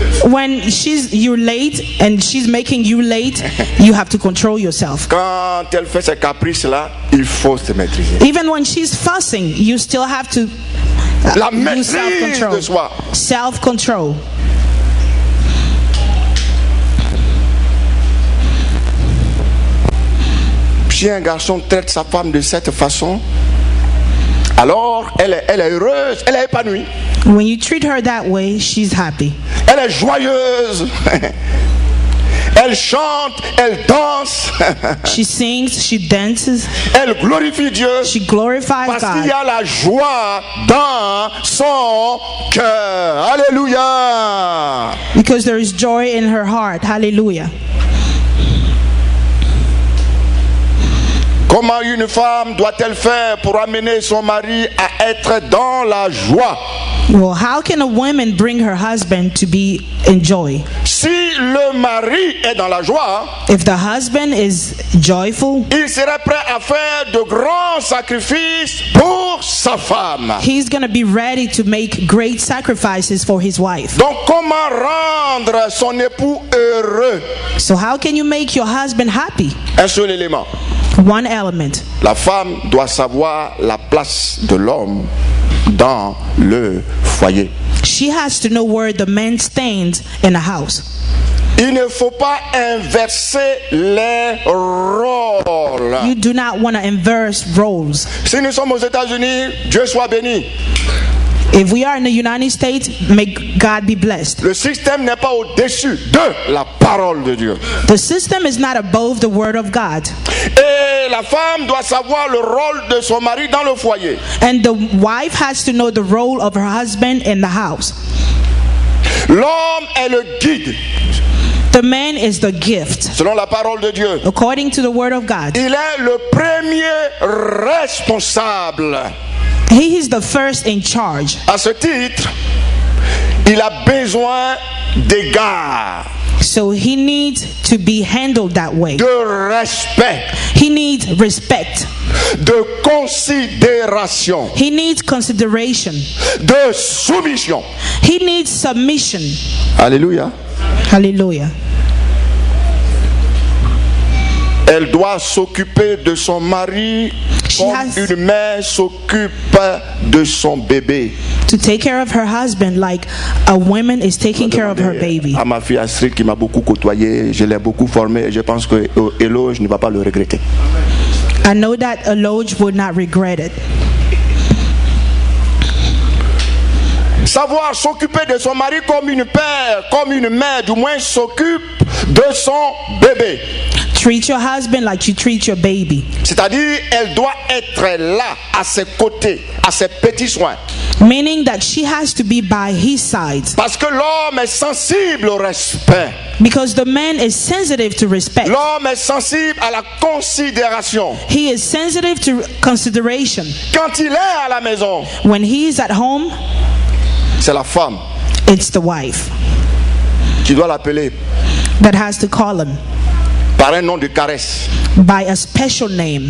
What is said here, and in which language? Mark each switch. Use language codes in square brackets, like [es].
[en] When you're late and she's making you late, you have to control yourself. [fr] Quand elle fait ses caprices là, il faut se maîtriser. [en] Even when she's fussing, you still have to [fr] la maîtrise de soi. [en] Self-control. [fr] Si un garçon traite sa femme de cette façon, alors elle est heureuse, elle est épanouie. [en] When you treat her that way, she's happy. [fr] Elle est joyeuse. Elle chante, elle danse. [en] She sings, she dances. [fr] Elle glorifie Dieu. [en] She glorifies God. [fr] Parce qu'il y a la joie dans son cœur. Alléluia. [en] Because there is joy in her heart. Hallelujah. [fr] Comment une femme doit-elle faire pour amener son mari à être dans la joie? [en] Well, how can a woman bring her husband to be in joy? [fr] Si le mari est dans la joie, [en] if the husband is joyful, [fr] il serait prêt à faire de grands sacrifices pour sa femme. [en] He's going to be ready to make great sacrifices for his wife. [fr] Donc comment rendre son époux heureux? [en] So how can you make your husband happy? [fr] Un seul élément. [en] One element. [fr] La femme doit savoir la place de l'homme dans le foyer. [en] She has to know where the man stands in a house. [fr] Il ne faut pas inverser les rôles. [en] You do not want to inverse roles. [fr] Si nous sommes aux États-Unis, Dieu soit béni. [en] If we are in the United States, may God be blessed. [fr] Le système n'est pas au-dessus de la parole de Dieu. [en] The system is not above the word of God. [fr] Et la femme doit savoir le rôle de son mari dans le foyer. [en] And the wife has to know the role of her husband in the house. [fr] L'homme est le guide. [en] The man is the gift. [fr] Selon la parole de Dieu. [en] According to the word of God. [fr] Il est le premier responsable. [en] He is the first in charge. [fr] À ce titre, il a besoin d'égards. [en] So he needs to be handled that way. [fr] De respect. [en] He needs respect. [fr] De considération. [en] He needs consideration. [fr] De soumission. [en] He needs submission. [fr] Alléluia. [en] Hallelujah. [fr] Elle doit s'occuper de son mari comme une mère s'occupe de son bébé. [en] To take care of her husband like a woman is taking care of her baby. [fr] À ma fille Astrid qui m'a beaucoup côtoyé, je l'ai beaucoup formée et je pense que Eloge ne va pas le regretter. [en] I know that Eloge would not regret it. [fr] Savoir s'occuper de son mari comme une père, comme une mère, du moins s'occupe de son bébé. [en] Treat your husband like you treat your baby. [fr] C'est-à-dire, elle doit être là, à ses côtés, à ses petits soins. [en] Meaning that she has to be by his side. [fr] Parce que l'homme est sensible au respect. [en] Because the man is sensitive to respect. [fr] L'homme est sensible à la considération. [en] He is sensitive to consideration. [fr] Quand il est à la maison, [en] when he is at home, [fr] c'est la femme. [en] It's the wife. [fr] Tu dois l'appeler. [en] That has to call him. [fr] Par un nom de caresse. [en] By a special name.